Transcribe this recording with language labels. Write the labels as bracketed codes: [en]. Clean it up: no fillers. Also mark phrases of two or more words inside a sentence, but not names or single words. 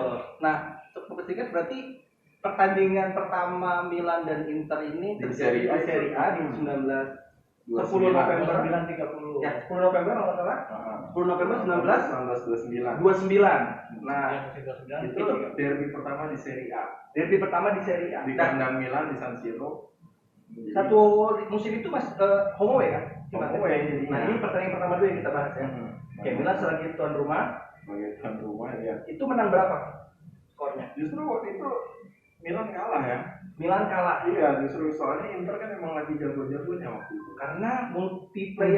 [id] Nah, cukup singkat berarti pertandingan pertama Milan dan Inter ini Di terjadi di Serie A Serie A di 10 29. November. 9.30. Ya, 10 November kalau nggak salah. 10 November 1929. 29. Nah, Ya, musim 29. Itu derby pertama di Serie A. derby pertama di Serie A. Di Nah, kandang Milan di San Siro. Jadi, satu musim itu Mas [en] home away [id] kan? [en] home away [id] jadinya. Nah, ini pertandingan pertama dulu yang kita bahas ya. Kayak Milan sebagai tuan rumah, Sebagai tuan rumah ya. itu menang berapa skornya? Justru waktu itu Milan kalah ya. Milan kalah Iya, justru soalnya Inter kan emang lagi jago-jagonya waktu itu. karena multiplayer